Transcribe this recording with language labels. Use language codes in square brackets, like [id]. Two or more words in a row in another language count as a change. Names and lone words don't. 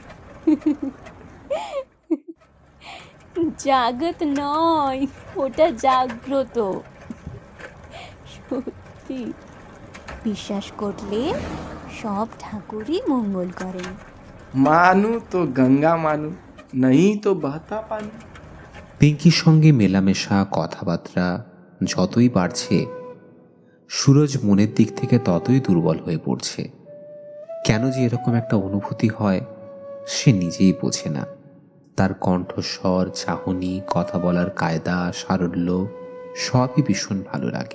[bn] জাগত নয়, ওটা জাগ্রত। সত্যি, বিশ্বাস করলে সব ঠাকুরই মঙ্গল করেন। [hi] मानू तो गंगा मानू, नहीं तो बहता पानी। [bn] পিঙ্কির সঙ্গে মেলামেশা, কথাবার্তা যতই বাড়ছে, সুরজ মনের দিক থেকে ততই দুর্বল হয়ে পড়ছে। কেন যে এরকম একটা অনুভূতি হয় সে নিজেই বোঝে না। তার কণ্ঠস্বর, চাহনি, কথা বলার কায়দা, সারল্য সবই ভীষণ ভালো লাগে।